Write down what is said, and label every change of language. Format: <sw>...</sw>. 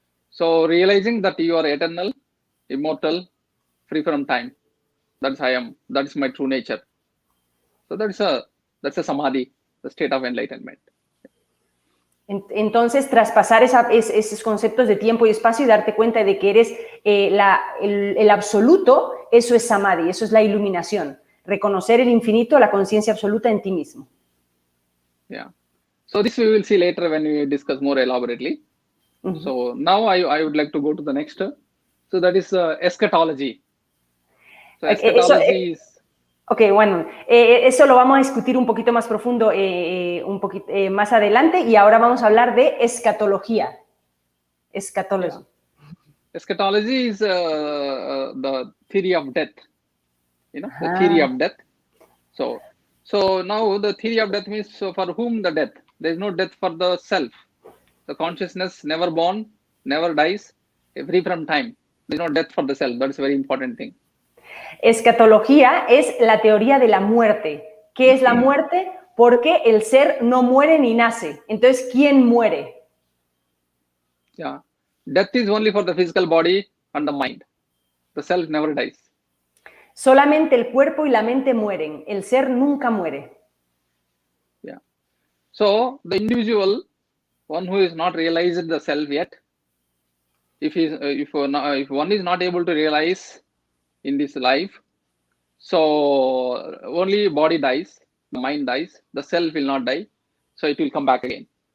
<en>So realizing that you are eternal, immortal, free from time. That's I am. That is my true nature. So that's a samadhi. the state of enlightenment.</en> <es>Entonces, traspasar esos conceptos de tiempo y espacio y darte cuenta de que eres el absoluto, eso es samadhi, eso es la iluminación. Reconocer el infinito, la conciencia absoluta en ti mismo.</es> <en>Yeah. So this we will see later when we discuss more elaborately. So now I would like to go to the next. So that is eschatology. So eschatology is...</en> <es>Ok, bueno, eso lo vamos a discutir un poquito más profundo más adelante y ahora vamos a hablar de escatología.</es> <en>Eschatology. Yeah. Eschatology is the theory of death. You know, the theory of death. So now the theory of death means for whom the death? There is no death for the self. The consciousness never born, never dies, free from time. There is no death for the self. That is a very important thing.</en> <es>Escatología es la teoría de la muerte. ¿Qué es la muerte? Porque el ser no muere ni nace. Entonces, ¿quién muere?</es> <en>Yeah. Death is only for the physical body and the mind. The self never dies.</en> <es>Solamente el cuerpo y la mente mueren. El ser nunca muere.</es> <en>Yeah. So, the individual, one who is not realized the self yet, if one is not able to realize in this life, so only body dies, the mind dies, the self will not die, so it will come back again.</en>